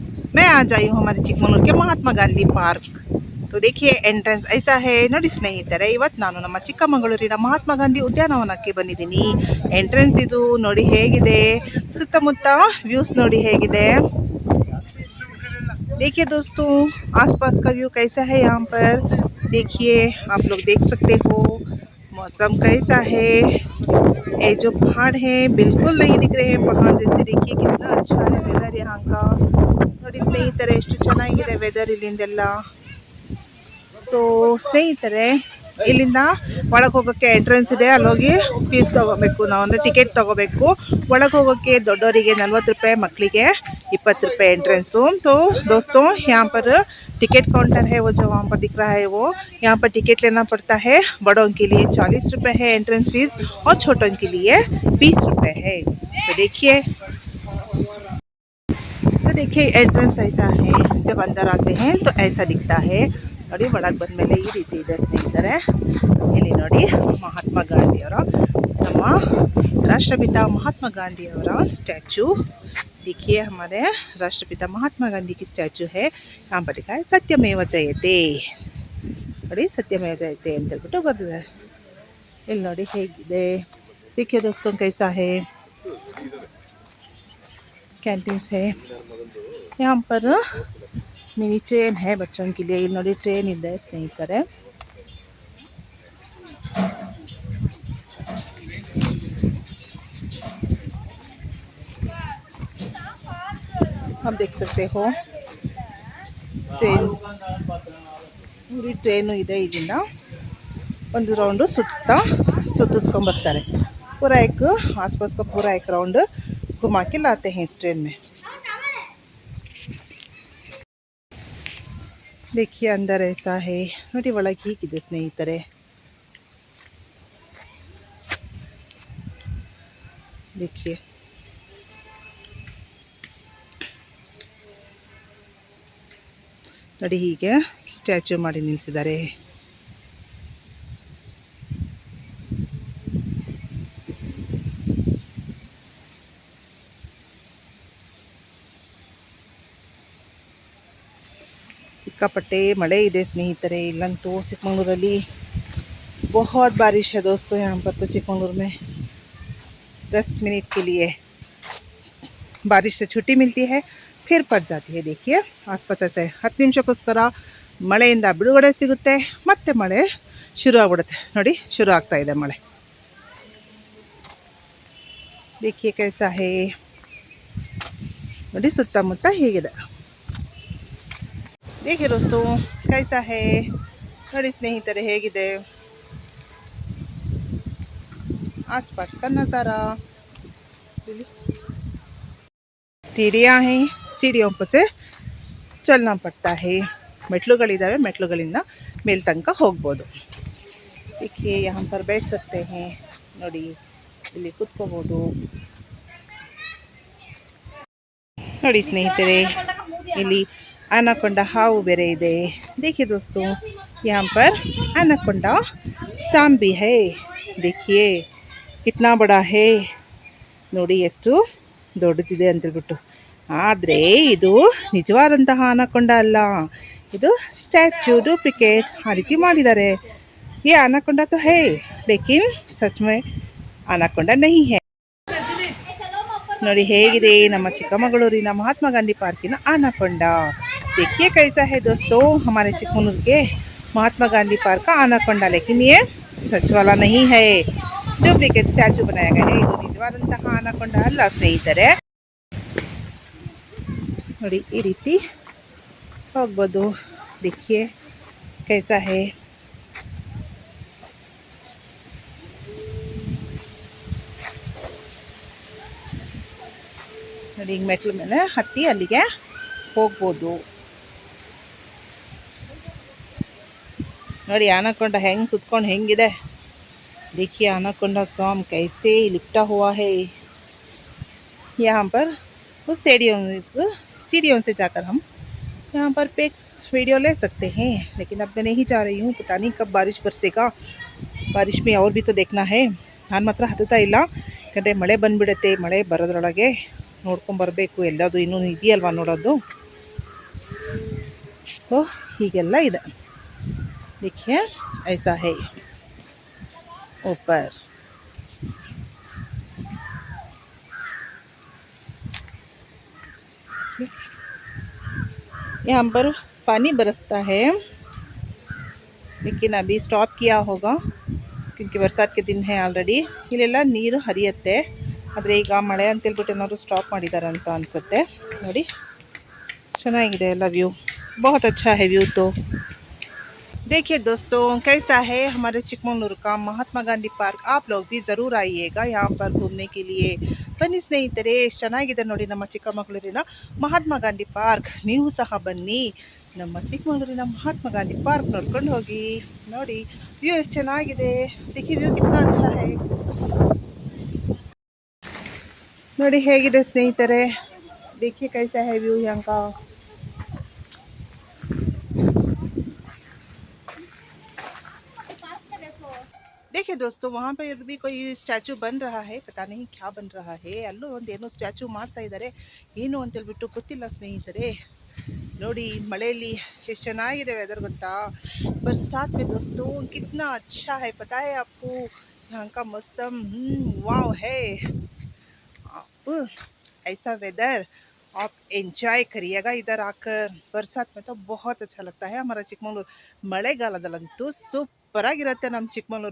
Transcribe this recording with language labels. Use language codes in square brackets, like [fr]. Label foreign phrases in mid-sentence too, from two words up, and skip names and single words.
[hi] मैं आज आई हूँ हमारे चिकमंगलूर के महात्मा गांधी पार्क। तो देखिए एंट्रेंस ऐसा है [kn] ನೋಡಿ ಸ್ನೇಹಿತರೆ, ಇವತ್ತು ನಾನು ನಮ್ಮ ಚಿಕ್ಕಮಗಳೂರಿನ ಮಹಾತ್ಮ ಗಾಂಧಿ ಉದ್ಯಾನವನಕ್ಕೆ ಬಂದಿದ್ದೀನಿ। ಎಂಟ್ರೆನ್ಸ್ ಇದು ನೋಡಿ ಹೇಗಿದೆ, ಸುತ್ತಮುತ್ತ ವ್ಯೂಸ್ ನೋಡಿ ಹೇಗಿದೆ। [hi] देखिए दोस्तों, आसपास का व्यू कैसा है यहाँ पर देखिए, आप लोग देख सकते हो। मौसम कैसा है, ये जो पहाड़ है बिल्कुल नहीं दिख रहे हैं पहाड़ जैसे। देखिए कितना अच्छा है वेदर यहाँ का [kn] ನೋಡಿ ಸ್ನೇಹಿತರೆ, ಎಷ್ಟು ಚೆನ್ನಾಗಿದೆ ವೆದರ್ ಇಲ್ಲಿಂದೆಲ್ಲ। ಸೊ ಸ್ನೇಹಿತರೆ, ಇಲ್ಲಿಂದ ಒಳಗೆ ಹೋಗೋಕ್ಕೆ ಎಂಟ್ರೆನ್ಸ್ ಇದೆ, ಅಲ್ಲೋಗಿ ಫೀಸ್ ತೊಗೋಬೇಕು ನಾವು, ಅಂದರೆ ಟಿಕೆಟ್ ತೊಗೋಬೇಕು। ಒಳಗೆ ಹೋಗೋಕ್ಕೆ ದೊಡ್ಡವರಿಗೆ 40 ರೂಪಾಯಿ, ಮಕ್ಕಳಿಗೆ 20 ರೂಪಾಯಿ एंट्रेंसो। [hi] तो दोस्तों यहाँ पर टिकट काउंटर है, वो जो वहाँ पर दिख रहा है वो, यहाँ पर टिकट लेना पड़ता है। बड़ों के लिए 40 रुपये है एंट्रेंस फीस और छोटों के लिए 20 रुपये है। तो देखिए एंट्रेंस ऐसा है, जब अंदर आते हैं तो ऐसा दिखता है ನೋಡಿ। [kn] ಒಳಗೆ ಬಂದಮೇಲೆ ಈ ರೀತಿ ಇದೆ ಸ್ನೇಹಿತರೆ। ಇಲ್ಲಿ ನೋಡಿ ಮಹಾತ್ಮ ಗಾಂಧಿಯವರ, ನಮ್ಮ [hi] राष्ट्रपिता महात्मा गांधी और स्टैचू। देखिए हमारे राष्ट्रपिता महात्मा गांधी की स्टैचू है। यहाँ पर लिखा है सत्यमेव जयते ನೋಡಿ, सत्यमेव जयते [kn] ಅಂತ ಹೇಳ್ಬಿಟ್ಟು ಬರ್ದಿದ್ದಾರೆ। ಇಲ್ಲಿ ನೋಡಿ ಹೇಗಿದೆ। [hi] देखिए दोस्तों कैसा है, कैंटीन्स है यहाँ पर। मिनी ट्रेन है बच्चों के लिए, [kn] ಇಲ್ಲಿ ನೋಡಿ ಟ್ರೈನ್ ಇದೆ ಸ್ನೇಹಿತರೆ। [hi] आप देख सकते हो ट्रेन, पूरी [kn] ಟ್ರೈನು ಇದೆ। ಇಲ್ಲಿಂದ ಒಂದು ರೌಂಡು सुत्तिस्ಕೊಂಡು ಬರ್ತಾರೆ। [hi] पूरा एक आसपास का पूरा एक राउंड घुमा के लाते हैं इस ट्रेन में। देखिए अंदर ऐसा है [kn] ನೋಡಿ, ಒಳಗೆ ಹೀಗಿದೆ ಸ್ನೇಹಿತರೆ। देखिए ನೋಡಿ, ಹೀಗೆ ಸ್ಟ್ಯಾಚ್ಯೂ ಮಾಡಿ ನಿಲ್ಲಿಸಿದ್ದಾರೆ। ಸಿಕ್ಕಾಪಟ್ಟೆ ಮಳೆ ಇದೆ ಸ್ನೇಹಿತರೆ ಇಲ್ಲಂತೂ। [hi] चिकमंगलूर बहुत बारिश है दोस्तों। यहाँ पर तो चिकमंगलूर में 10 मिनट के लिए बारिश से छुट्टी मिलती है, फिर पड़ जाती है। [kn] देखिए आसपास ऐसे 10 ನಿಮಿಷಕ್ಕೋಸ್ಕರ ಮಳೆಯಿಂದ ಬಿಡುಗಡೆ ಸಿಗುತ್ತೆ, ಮತ್ತೆ ಮಳೆ ಶುರು ಆಗ್ಬಿಡುತ್ತೆ। ನೋಡಿ ಶುರು ಆಗ್ತಾ ಇದೆ ಮಳೆ। [hi] देखिए कैसा है [kn] ನೋಡಿ, ಸುತ್ತಮುತ್ತ ಹೀಗಿದೆ। [hi] देखिए दोस्तों कैसा है [kn] ನೋಡಿ ಸ್ನೇಹಿತರೆ ಹೇಗಿದೆ [hi] आसपास का नज़ारा। सीढ़ियाँ हैं, सीढ़ियों पर से चलना पड़ता है। [kn] ಮೆಟ್ಲುಗಳಿದ್ದಾವೆ, ಮೆಟ್ಲುಗಳಿಂದ ಮೇಲ್ ತನಕ ಹೋಗ್ಬೋದು। [hi] देखिए यहाँ पर बैठ सकते हैं [kn] ನೋಡಿ, ಇಲ್ಲಿ ಕೂತ್ಕೋಬೋದು ನೋಡಿ ಸ್ನೇಹಿತರೆ। ಇಲ್ಲಿ एनाकोंडा ಹಾವು ಬೇರೆ ಇದೆ। [hi] देखिए दोस्तों यहाँ पर एनाकोंडा सांप भी है। देखिए कितना बड़ा है [kn] ನೋಡಿ, ಎಷ್ಟು ದೊಡ್ಡದಿದೆ ಅಂತ ಹೇಳ್ಬಿಟ್ಟು। ಆದರೆ ಇದು ನಿಜವಾದಂತಹ ಅನಕೊಂಡ ಅಲ್ಲ, ಇದು ಸ್ಟ್ಯಾಚ್ಯೂ डुप्लीकेट ಆ ರೀತಿ ಮಾಡಿದ್ದಾರೆ। [hi] ये अनाकोंडा तो है लेकिन सच में अनाकोंडा नहीं है। [kn] ನೋಡಿ ಹೇಗಿದೆ ನಮ್ಮ ಚಿಕ್ಕಮಗಳೂರಿನ महात्मा गांधी पार्किನ अनाकोंडा। [hi] देखिए कैसा है दोस्तों हमारे चिकमंगलूर के महात्मा गांधी पार्क का अनाकोंडा, लेकिन ये सच वाला नहीं है, डुप्लीकेट स्टैचू बनाया गया है। [kn] ಇದು ನಿಜವಾದಂತಹ ಅನಾಕೊಂಡ ಅಲ್ಲ ಸ್ನೇಹಿತರೆ। ನೋಡಿ ಈ ರೀತಿ ಹೋಗ್ಬೋದು। [hi] देखिए कैसा है, [kn] ನೋಡಿ ಈಗ ಮೆಟ್ಲ ಮೇಲೆ ಹತ್ತಿ ಅಲ್ಲಿಗೆ ಹೋಗ್ಬೋದು। ನೋಡಿ ಅನಾಕೊಂಡ ಹೆಂಗೆ ಸುತ್ಕೊಂಡು ಹೆಂಗಿದೆ। [hi] देखिए अनाकोंडा स्वाम कैसे लिपटा हुआ है। यहाँ पर उस सीढ़ियों से जाकर हम यहाँ पर पिक्स वीडियो ले सकते हैं, लेकिन अब मैं नहीं जा रही हूँ, पता नहीं कब बारिश बरसेगा। बारिश में और भी तो देखना है। [kn] ನಾನು ಮಾತ್ರ ಹತ್ತುತ್ತಾ ಇಲ್ಲ, ಯಾಕಂದರೆ ಮಳೆ ಬಂದುಬಿಡುತ್ತೆ। ಮಳೆ ಬರೋದ್ರೊಳಗೆ ನೋಡ್ಕೊಂಬರಬೇಕು, ಎಲ್ಲದು ಇನ್ನೂ ಇದೆಯಲ್ವ ನೋಡೋದು। ಸೊ ಹೀಗೆಲ್ಲ ಇದೆ. [hi] देखिए ऐसा है ऊपर। यहाँ पर पानी बरसता है, लेकिन अभी स्टॉप किया होगा क्योंकि बरसात के दिन है ಆಲ್ರೆಡಿ. [kn] ಇಲ್ಲೆಲ್ಲ ನೀರು ಹರಿಯುತ್ತೆ, ಆದರೆ ಈಗ ಮಳೆ ಅಂತೇಳ್ಬಿಟ್ಟು ಏನಾದ್ರು ಸ್ಟಾಪ್ ಮಾಡಿದ್ದಾರೆ ಅಂತ ಅನಿಸುತ್ತೆ. ನೋಡಿ ಚೆನ್ನಾಗಿದೆ ಎಲ್ಲ व्यू, [hi] बहुत अच्छा है व्यू. तो देखिए दोस्तों कैसा है हमारे चिकमंगलूर का महात्मा गांधी पार्क. आप लोग भी ज़रूर आइएगा यहाँ पर घूमने के लिए. [kn] ಬನ್ನಿ ಸ್ನೇಹಿತರೆ, ಎಷ್ಟು ಚೆನ್ನಾಗಿದೆ ನೋಡಿ ನಮ್ಮ ಚಿಕ್ಕಮಗಳೂರಿನ ಮಹಾತ್ಮ ಗಾಂಧಿ ಪಾರ್ಕ್. ನೀವು ಸಹ ಬನ್ನಿ, ನಮ್ಮ ಚಿಕ್ಕಮಗಳೂರಿನ ಮಹಾತ್ಮ ಗಾಂಧಿ ಪಾರ್ಕ್ ನೋಡ್ಕೊಂಡು ಹೋಗಿ. ನೋಡಿ ವ್ಯೂ ಎಷ್ಟು ಚೆನ್ನಾಗಿದೆ, [hi] देखिए व्यू कितना अच्छा है. [kn] ನೋಡಿ ಹೇಗಿದೆ ಸ್ನೇಹಿತರೆ, [hi] देखिए कैसा है व्यू यहाँ का. देखिए दोस्तों वहाँ पर भी कोई ಸ್ಟ್ಯಾಚು ಬನ್ रहा है, पता नहीं क्या बन रहा है. [kn] ಅಲ್ಲೂ ಒಂದೇನೋ ಸ್ಟ್ಯಾಚು ಮಾಡ್ತಾ ಇದ್ದಾರೆ, ಏನು ಅಂತೇಳ್ಬಿಟ್ಟು ಗೊತ್ತಿಲ್ಲ ಸ್ನೇಹಿತರೆ. ನೋಡಿ ಮಳೆಯಲ್ಲಿ ಎಷ್ಟು ಚೆನ್ನಾಗಿದೆ ವೆದರ್ ಗೊತ್ತಾ. [hi] बरसात में दोस्तों कितना अच्छा है, पता है आपको. यहाँ का मौसम वाव है. आप ऐसा वेदर आप एंजॉय करिएगा इधर आकर. बरसात में तो बहुत अच्छा लगता है हमारा चिकमंगलूರು. [kn] ಮಳೆಗಾಲದಲ್ಲಂತೂ ಸೂಪರ್ ಆಗಿರುತ್ತೆ ನಮ್ಮ ಚಿಕ್ಕಮಗಳೂರು.